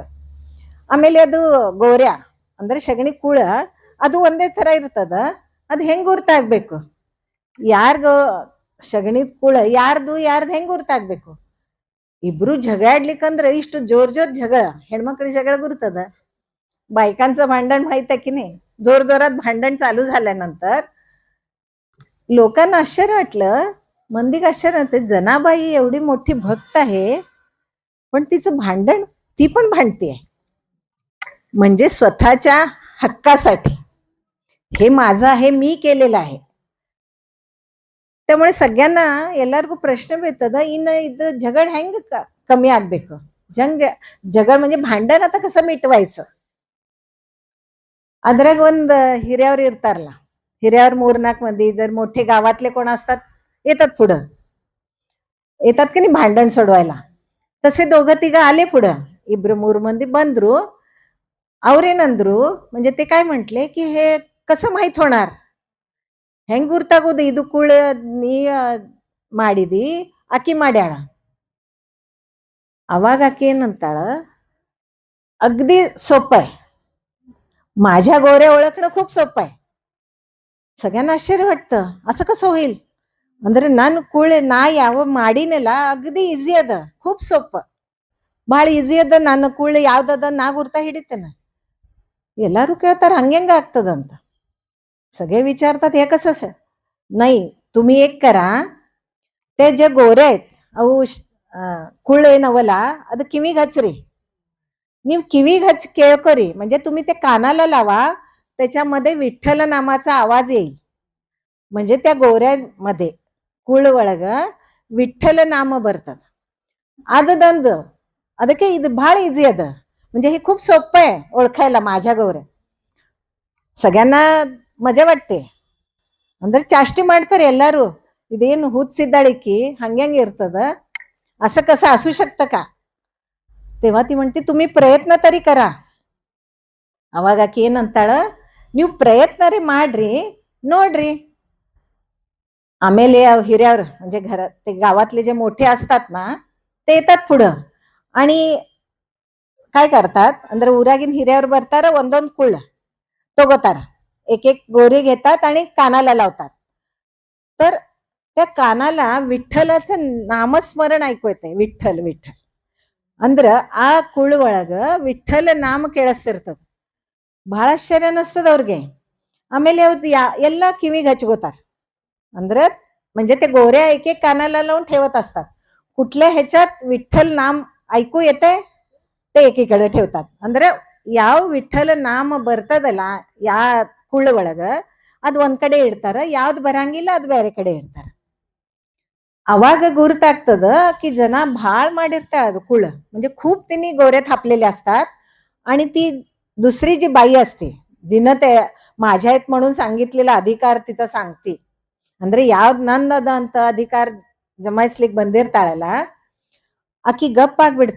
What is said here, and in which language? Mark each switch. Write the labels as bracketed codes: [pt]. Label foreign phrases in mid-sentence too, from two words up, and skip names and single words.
[kn] ಆಮೇಲೆ ಅದು ಗೋರ್ಯ ಅಂದ್ರೆ ಶಗಣಿ ಕೂಳ, ಅದು ಒಂದೇ ಥರ ಇರ್ತದ, ಅದು ಹೆಂಗ್ ಗುರ್ತಾಗ್ಬೇಕು? ಯಾರ್ಗ ಶಗಣಿ ಕೂಳ ಯಾರ್ದು ಹೆಂಗ್ ಗುರ್ತಾಗ್ಬೇಕು? ಇಬ್ರು ಜಗಾಡ್ಲಿಕ್ಕಂದ್ರೆ ಇಷ್ಟು ಜೋರ್ ಜಗಳ, ಹೆಣ್ಮಕ್ಳಿ ಜಗಳ ಗುರ್ತದ. [mr] बायकांचं भांडण माहित आहे की नाही? जोर जोरात भांडण चालू झाल्यानंतर लोकांना आश्चर्य वाटलं. मंदिक आश्चर्य होते, जनाबाई एवढी मोठी भक्त आहे, पण तिचं भांडण ती पण भांडते, म्हणजे स्वतःच्या हक्कासाठी. हे माझं आहे, मी केलेलं आहे. त्यामुळे सगळ्यांना [kn] ಎಲ್ಲರಿಗೂ ಪ್ರಶ್ನೆ ಬೀಳ್ತದ, ಇನ್ನು ಇದು ಜಗಳ ಹೆಂಗ್ कमी ಆಗ್ಬೇಕು? [mr] जगळ म्हणजे भांडण आता कसं मिटवायचं? अद्राग [kn] ಒಂದ್ ಹಿರಿಯವ್ರು ಇರ್ತಾರಲ್ಲ, ಹಿರಿಯವ್ರ 3-4 ಮಂದಿ [mr] जर मोठे गावातले कोण असतात, येतात पुढं, येतात की नाही भांडण सोडवायला. तसे 2-3 आले पुढं. [kn] 2-3 ಮಂದಿ ಬಂದ್ರು. ಅವ್ರೇನಂದ್ರು, [mr] म्हणजे ते काय म्हंटले की हे कसं माहित होणार? [kn] ಹೆಂಗ್ ಗುರ್ತಾಗೋದು? ಇದು ಕೂಳ ನೀ ಮಾಡಿದಿ, ಆಕಿ ಮಾಡ್ಯಾಳ. ಅವಾಗ ಆಕಿ ಏನಂತಾಳ, [mr] अगदी सोपं आहे, माझ्या गोऱ्या ओळखणं खूप सोपं आहे. सगळ्यांना आश्चर्य वाटतं, असं कसं होईल? [kn] ಅಂದ್ರೆ ನಾನು ಕೂಳೆ ನಾ ಯಾವ ಮಾಡಿನಲ್ಲ ಅಗದಿ ಈಸಿ ಅದ, [mr] खूप सोपं, [kn] ಬಹಳ ಈಸಿ ಅದ. ನನ್ನ ಕೂಳೆ ಯಾವ್ದದ ನಾ ಗುರ್ತಾ ಹಿಡಿತೇನೆ. ಎಲ್ಲರೂ ಕೇಳ್ತಾರ हंगेंग ಆಗ್ತದಂತ. [mr] सगळे विचारतात हे कसं? नाही, तुम्ही एक करा, ते जे गोरे आहेत [kn] ಅವು ಕೂಳ ಏನವಲ್ಲ ಅದು ಕಿವಿಗೆ ಹಚ್ಚ್ರಿ. ನೀವು ಕಿವಿಗೆ ಹಚ್ಚಿ ಕೇಳ್ಕೊರಿ, [mr] म्हणजे तुम्ही ते कानाला लावा, त्याच्यामध्ये विठ्ठल नामाचा आवाज येईल. म्हणजे त्या गोऱ्यामध्ये [kn] ಕೂಳ ಒಳಗ ವಿಠ್ಠಲ ನಾಮ ಬರ್ತದ. ಅದೊಂದು, ಅದಕ್ಕೆ ಇದು ಬಹಳ ಈಸಿ ಅದ, [mr] म्हणजे हे खूप सोपं आहे ओळखायला माझ्या गौऱ्या. सगळ्यांना मजा वाटते, [kn] ಅಂದ್ರೆ ಚಾಷ್ಟಿ ಮಾಡ್ತಾರೆ ಎಲ್ಲರೂ. ಇದೇನು ಹುಚ್ಚಿದ್ದಾಳಿಕಿ ಹಂಗ್ಯಾಂಗ ಇರ್ತದ, [mr] असं कसं असू शकतं का? तेव्हा ती म्हणते, तुम्ही प्रयत्न तरी करा. [kn] ಅವಾಗ ಆಕಿ ಏನಂತಾಳ, ನೀವು ಪ್ರಯತ್ನ ರೀ ಮಾಡ್ರಿ, ನೋಡ್ರಿ. [mr] आमेले हिऱ्यावर म्हणजे घरात ते गावातले जे मोठे असतात ना, ते येतात पुढं आणि काय करतात [kn] ಅಂದ್ರೆ ಊರಾಗಿನ ಹಿರಿಯವರು ಬರ್ತಾರ, ಒಂದೊಂದು ಕುಳ್ಳ ತಗೋತಾರ, [mr] एक गोरी घेतात आणि कानाला लावतात. तर त्या कानाला विठ्ठलाचं नामस्मरण ऐकू येते, विठ्ठल विठ्ठल. [kn] ಅಂದ್ರ ಆ ಕುಳ್ಳ ಒಳಗ ವಿಠ್ಠಲ ನಾಮ ಕೇಳಿಸ್ತಿರ್ತದ. ಬಹಳ ಆಶ್ಚರ್ಯ ಅನಿಸ್ತದ ಅವ್ರಿಗೆ. ಆಮೇಲೆ ಅವ್ರು ಎಲ್ಲ ಕಿವಿಗೆ ಹಚ್ಕೋತಾರ. [mr] ಅಂದ್ರೆ म्हणजे ते गोऱ्या एक कानाला लावून ठेवत असतात. कुठल्या ह्याच्यात विठ्ठल नाम ऐकू येते ते एकीकडे ठेवतात. [kn] ಅಂದ್ರೆ ಯಾವ ವಿಠ್ಠಲ ನಾಮ ಬರ್ತದಲ್ಲ ಯಾ ಕುಳ್ಳ ಒಳಗ ಅದ್ ಒಂದ್ ಕಡೆ ಇಡ್ತಾರ, ಯಾವ್ದು ಬರಂಗಿಲ್ಲ ಅದ್ ಬೇರೆ ಕಡೆ ಇಡ್ತಾರ. ಅವಾಗ ಗುರುತಾಗ್ತದ की ಜನ ಭಾಳ ಮಾಡಿರ್ತಾಳ ಅದು ಕುಳ್ಳ, [mr] म्हणजे खूप तिने गोऱ्या थापलेले असतात. आणि ती दुसरी जी बाई असते, जिनं ते माझ्या आहेत म्हणून सांगितलेला अधिकार तिचा सांगते, [kn] ಅಂದ್ರೆ ಯಾವ್ದು ನಂದದ ಅಂತ ಅಧಿಕಾರ ಜಮಾಯಿಸ್ಲಿಕ್ಕೆ ಬಂದಿರ್ತಾಳಲ್ಲ, ಆಕಿ ಗಪ್ ಆಗ್ಬಿಡ್ತಾ.